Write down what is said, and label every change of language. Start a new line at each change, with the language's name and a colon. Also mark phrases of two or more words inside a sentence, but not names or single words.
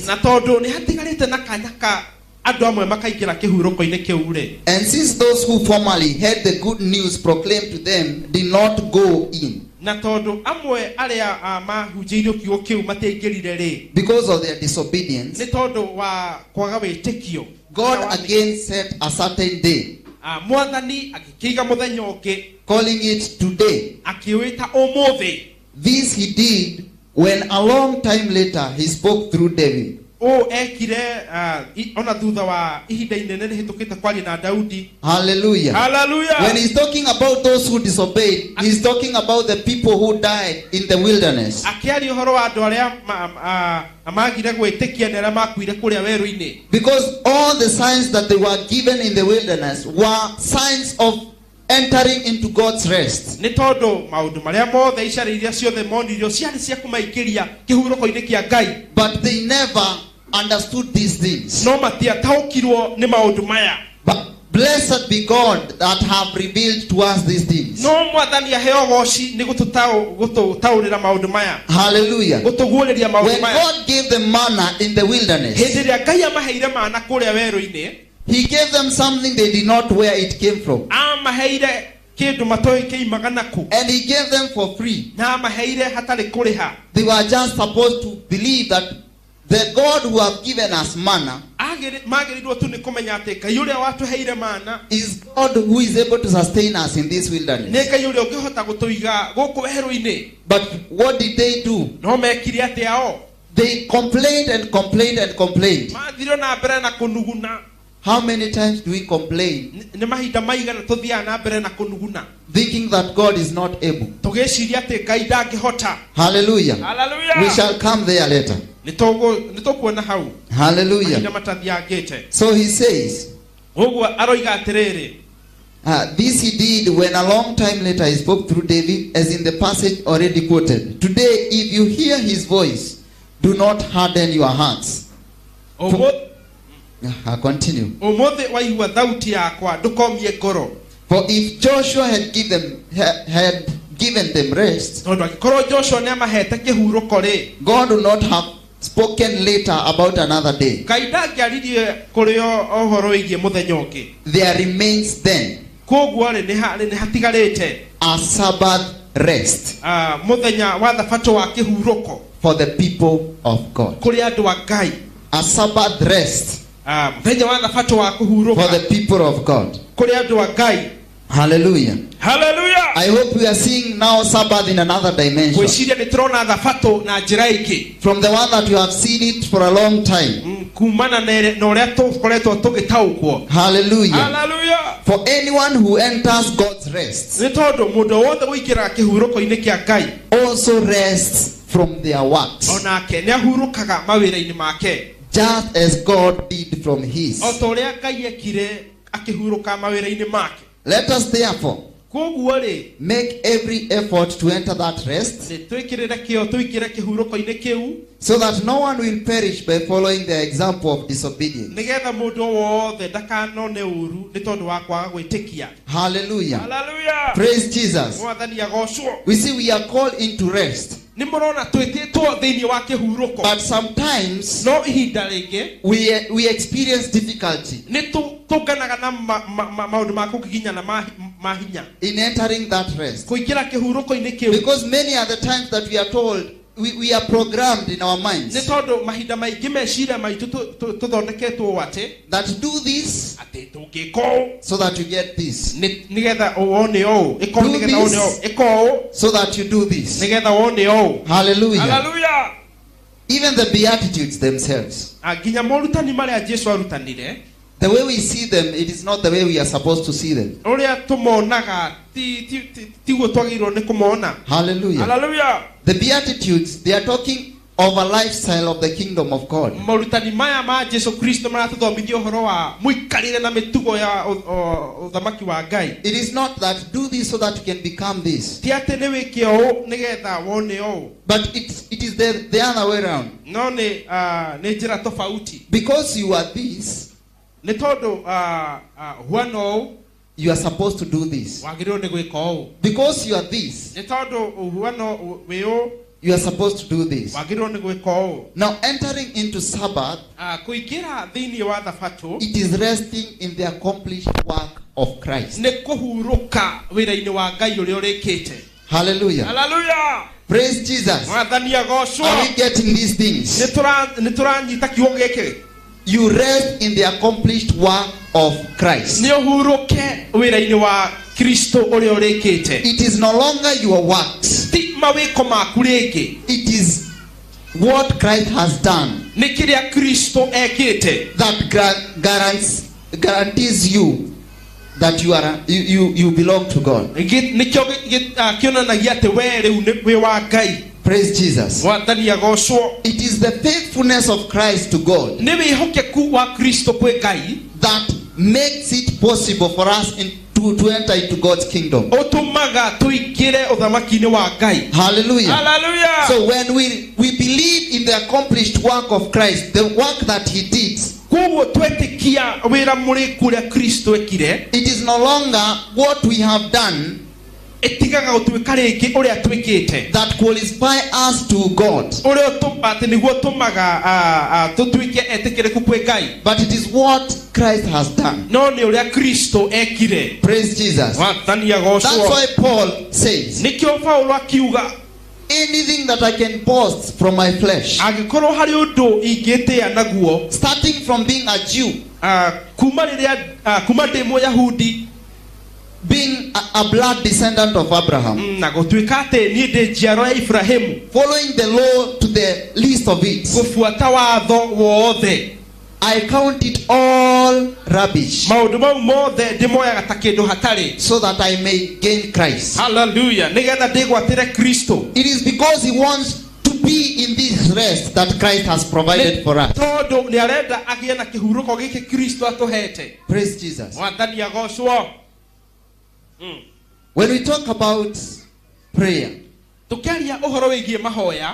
Kikuyu: Na tondũ nĩ hatigarĩte na kanya ka andũ amwe makaingĩra kĩhurũko-inĩ kĩu rĩ.
English: and since those who formerly heard the good news proclaimed to them did not go in,
Kikuyu: Na tondũ amwe arĩa mahunjĩirio kiugo kĩu matiaingĩrire rĩ,
English: because of their disobedience,
Kikuyu: nĩ tondũ wa kwaga wĩtĩkio.
English: God again set a certain day,
Kikuyu: Mwathani agĩkĩiga mũthenya ũngĩ
English: calling it today.
Kikuyu: akĩwĩta ũmũthĩ.
English: This he did when a long time later he spoke through David.
Kikuyu: Ũũ ekire ona thutha wa ihinda inene rĩhĩtũkĩte kwaria na Daudi.
English: Hallelujah.
Kikuyu: Hallelujah.
English: When he's talking about those who disobeyed, he's talking about the people who died in the wilderness.
Kikuyu: Akĩaria ũhoro wa andũ arĩa magire gwĩtĩkia na arĩa makuire kũrĩa werũ-inĩ.
English: Because all the signs that they were given in the wilderness were signs of entering into God's rest.
Kikuyu: Nĩ tondũ maũndũ marĩa mothe icarĩ iria ciothe monirio ciarĩ cia kũmaingĩria kĩhurũko-inĩ kĩa Ngai.
English: But they never understood these things.
Kikuyu: No matiataũkirwo nĩ maũndũ maya.
English: But blessed be God that have revealed to us these things.
Kikuyu: No Mwathani aheo goci nĩ gũtũtaũrĩra maũndũ maya.
English: Hallelujah.
Kikuyu: Gũtũguũrĩria maũndũ
English: When
Kikuyu: maya.
English: God gave them manna in the wilderness,
Kikuyu: Hĩndĩ ĩrĩa Ngai amaheire mana kũrĩa werũ-inĩ,
English: he gave them something they did not know where it came from.
Kikuyu: amaheire kĩndũ matoĩ kĩimaga naku.
English: And he gave them for free.
Kikuyu: Na amaheire hatarĩ kũrĩha.
English: They were just supposed to believe that the God who have given us manna
Kikuyu: Magĩrĩirwo tu nĩ kũmenya atĩ Ngai ũrĩa watũheire mana
English: is God who is able to sustain us in this
Kikuyu: nĩ
English: wilderness.
Kikuyu: Ngai ũrĩa ũngĩhota gũtũiga gũkũ werũ-inĩ.
English: But what did they do?
Kikuyu: No mekire atĩa o?
English: They complained and complained and complained.
Kikuyu: Mathire na mbere na kũnuguna.
English: How many times do we complain,
Kikuyu: Nĩ mahinda maigana tũthiaga na mbere na kũnuguna,
English: thinking that God is not able?
Kikuyu: tũgĩciria atĩ Ngai ndangĩhota.
English: Hallelujah.
Kikuyu: Hallelujah.
English: We shall come there later.
Kikuyu: Nĩ tũkuona hau mahinda
English: Hallelujah.
Kikuyu: matathiangĩte.
English: So he says,
Kikuyu: Ũguo aroiga atĩrĩrĩ,
English: this he did when a long time later he spoke through David, as in the passage already quoted. Today, if you hear his voice, do not harden your hearts. Continue.
Kikuyu: ũmũthĩ waigua thauti yakwa ndũkomie ngoro.
English: For if Joshua had given them rest,
Kikuyu: Tondũ angĩkorwo Joshua nĩ amahete kĩhurũko rĩ,
English: God would not have spoken later about another day.
Kikuyu: Ngai ndangĩaririe kũrĩ o ũhoro wĩgiĩ mũthenya ũngĩ.
English: There remains then
Kikuyu: Koguo rĩ nĩ hatigarĩte
English: a Sabbath rest
Kikuyu: mũthenya wa thabatũ wa kĩhurũko
English: for the people of God.
Kikuyu: kũrĩ andũ a Ngai.
English: A Sabbath rest
Kikuyu: Mũthenya wa thabatũ wa
English: for
Kikuyu: kũhurũka
English: the people of God.
Kikuyu: kũrĩ andũ a Ngai.
English: Hallelujah.
Kikuyu: Hallelujah.
English: I hope we are seeing now Sabbath in another dimension.
Kikuyu: Gwĩciria nĩ tũrona thabatũ na njĩra ĩngĩ.
English: From the one that you have seen it for a long time.
Kikuyu: Kumana na ũrĩa tũkoretwo tũgĩtaũkwo.
English: Hallelujah.
Kikuyu: Hallelujah.
English: For anyone who enters God's rest
Kikuyu: Nĩ tondũ mũndũ wothe gũingĩra kĩhurũko-inĩ kĩa Ngai
English: also rests from their works,
Kikuyu: onake nĩ ahurũkaga mawĩra-inĩ make,
English: just as God did from his.
Kikuyu: o ta ũrĩa Ngai ekire akĩhurũka mawĩra-inĩ make.
English: Let us therefore
Kikuyu: Koguo rĩ,
English: make every effort to enter that rest,
Kikuyu: nĩ twĩkĩrĩre kĩo tũingĩre kĩhurũko-inĩ kĩu,
English: so that no one will perish by following the example of disobedience.
Kikuyu: nĩgetha mũndũ o wothe ndakanone ũru nĩ tondũ wa kwaga gwĩtĩkia.
English: Hallelujah.
Kikuyu: Hallelujah.
English: Praise Jesus.
Kikuyu: Mwathani agocwo.
English: We see we are called into rest,
Kikuyu: Nĩ mũrona twĩtĩtwo thĩinĩ wa kĩhurũko,
English: but sometimes
Kikuyu: no ihinda rĩngĩ
English: we experience difficulty
Kikuyu: nĩ tũnganaga na maũndũ ma kũgiginyana ma hinya
English: in entering that rest,
Kikuyu: kũingĩra kĩhurũko-inĩ kĩu,
English: because many are the times that we are told we are programmed in our
Kikuyu: nĩ
English: minds
Kikuyu: tondũ mahinda maingĩ meciria maitũ tũthondeketwo atĩ
English: that do this
Kikuyu: atĩ tũngĩka ũũ
English: so that you get this,
Kikuyu: nĩgetha wone ũũ, ĩko
English: Do
Kikuyu: nĩgetha wone ũũ,
English: this.
Kikuyu: ĩko ũũ
English: so that you do this.
Kikuyu: nĩgetha wone ũũ.
English: Hallelujah.
Kikuyu: Hallelujah.
English: Even the Beatitudes themselves,
Kikuyu: Nginya morutani marĩa Jesũ arutanire,
English: the way we see them, it is not the way we are supposed to see them.
Kikuyu: ũrĩa tũmonaga tiguo twagĩrĩirwo nĩ kũmona.
English: Hallelujah.
Kikuyu: Hallelujah.
English: The Beatitudes, they are talking of a lifestyle of the kingdom of God.
Kikuyu: Morutani maya ma Jesu Kristo maratuthomithia uhoro wa muikarire na mitugo ya uthamaki wa Ngai.
English: It is not that do this so that you can become this.
Kikuyu: Ti ati ni wike o nigetha wone o.
English: But it is the other way around.
Kikuyu: No ni njira tofauti.
English: Because you are this,
Kikuyu: Ni tondu huano
English: you are supposed to do this.
Kikuyu: wagirwo ni gwika o.
English: Because you are this,
Kikuyu: Ni tondu huano weo
English: you are supposed to do this.
Kikuyu: wagirwo ni gwika o.
English: Now entering into Sabbath,
Kikuyu: Kuingira thiini wa thabato
English: it is resting in the accomplished work of Christ.
Kikuyu: ni kuhuruka wira-ini wa Ngai uria urikite.
English: Hallelujah.
Kikuyu: Hallelujah.
English: Praise Jesus.
Kikuyu: Mwathani agocwo.
English: Are we getting these things?
Kikuyu: Ni turanyita kiugo giki.
English: You rest in the accomplished work of Christ.
Kikuyu: Ni uhuruke wira-ini wa Kristo uria urikite.
English: It is no longer your works.
Kikuyu: Ti mawiko maku ringi.
English: It is what Christ has done
Kikuyu: Ni kiria Kristo ekite.
English: that guarantees you that you belong to God.
Kikuyu: Nikio kionanagia ati we riu ni wi wa Ngai.
English: Praise Jesus.
Kikuyu: Mwathani agocwo.
English: It is the faithfulness of Christ to God
Kikuyu: Ni wihokeku wa Kristo kwi Ngai
English: that makes it possible for us to enter into God's kingdom.
Kikuyu: utumaga tuingire uthamaki-ini wa Ngai.
English: Hallelujah.
Kikuyu: Hallelujah.
English: So when we believe in the accomplished work of Christ, the work that he did,
Kikuyu: Koguo twetikia wira muriku uria Kristo ekire,
English: it is no longer what we have done
Kikuyu: itigaga gutwika ringi uria twikite.
English: that qualify us to God,
Kikuyu: Uria ati niguo tumaga tutwike etikiriku kwi Ngai.
English: but it is what Christ has done.
Kikuyu: No ni uria Kristo ekire.
English: Praise Jesus.
Kikuyu: Mwathani
English: That's
Kikuyu: agocwo.
English: why Paul says,
Kikuyu: Nikio Paulo akiuga
English: anything that I can boast from my flesh,
Kikuyu: agikorwo hari undu ingitia naguo,
English: starting from being a Jew,
Kikuyu: kuma ndi Muyahudi,
English: being a blood descendant of Abraham,
Kikuyu: na gutwika ati ni ndi njiaro ya Ibrahimu,
English: following the law to the least of it,
Kikuyu: gufuata watho wothe,
English: I count it all rubbish
Kikuyu: maundu mau mothe ndimoyaga ta kindu hatari.
English: so that I may gain Christ. Hallelujah.
Kikuyu: Nigetha ndigwatire Kristo.
English: It is because he wants to be in this rest that Christ has provided for us.
Kikuyu: Tondu ni arenda agie na kihuruko giki Kristo atuhete.
English: Praise Jesus.
Kikuyu: Mwathani agocwo.
English: When we talk about prayer,
Kikuyu: Tukiaria uhoro wigie mahoya,